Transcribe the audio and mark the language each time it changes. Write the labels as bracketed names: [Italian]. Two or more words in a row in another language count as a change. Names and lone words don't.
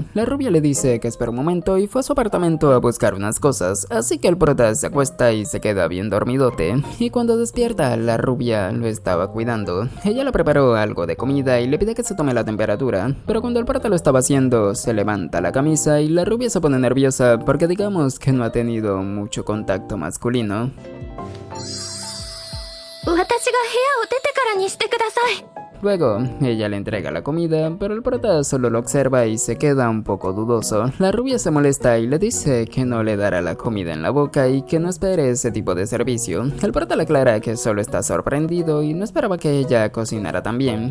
[Spanish] La rubia le dice que espera un momento y fue a su apartamento a buscar unas cosas, así que el prota se acuesta y se queda bien dormido. Y cuando despierta, la rubia lo estaba cuidando. Ella le preparó algo de comida y le pide que se tome la temperatura, pero cuando el prota lo estaba haciendo, se levanta la camisa y la rubia se pone nerviosa porque digamos que no ha tenido mucho contacto masculino. [Japanese] 私が部屋を出てからにしてください [Spanish] Luego, ella le entrega la comida, pero el prota solo lo observa y se queda un poco dudoso. La rubia se molesta y le dice que no le dará la comida en la boca y que no espere ese tipo de servicio. El prota le aclara que solo está sorprendido y no esperaba que ella cocinara también.